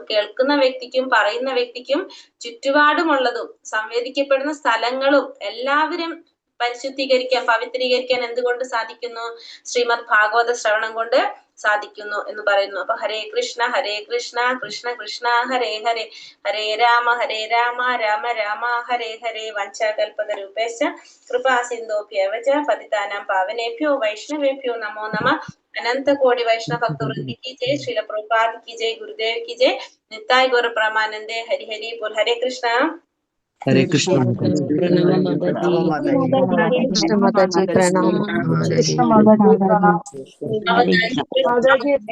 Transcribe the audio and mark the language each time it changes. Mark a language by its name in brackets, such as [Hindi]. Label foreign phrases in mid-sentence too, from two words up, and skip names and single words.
[Malayalam] കേൾക്കുന്ന വ്യക്തിക്കും പറയുന്ന വ്യക്തിക്കും ചുറ്റുപാടുമുള്ളതും സംവേദിക്കപ്പെടുന്ന സ്ഥലങ്ങളും എല്ലാവരും പരിശുദ്ധീകരിക്കാൻ, പവിത്രീകരിക്കാൻ എന്തുകൊണ്ട് സാധിക്കുന്നു? ശ്രീമദ് ഭാഗവത ശ്രവണം കൊണ്ട് സാധിക്കുന്നു എന്ന് പറയുന്നു. [Sanskrit] അപ്പൊ ഹരേ കൃഷ്ണ കൃഷ്ണ കൃഷ്ണ ഹരേ ഹരേ, ഹരേ രാമ രാമ രാമ ഹരേ ഹരേ. വഞ്ചാകൽപതരൂപേശ്ച കൃപാ സിന്ധോഭ്യവച പതിതാനാം പാവനേഭ്യോ വൈഷ്ണവേഭ്യോ നമോ നമഃ. [Hindi] अनंत कोटि वैष्णव भक्तवृंद की जय, श्रील प्रभुपाद की जय, गुरुदेव की जय, निताय गौर प्रमानंदे। हरि हरि बोल। हरे कृष्णा। [Sanskrit] हरे कृष्ण [Hindi] प्रणव माताजी, कृष्ण माताजी प्रणाम। कृष्ण माताजी प्रणाम।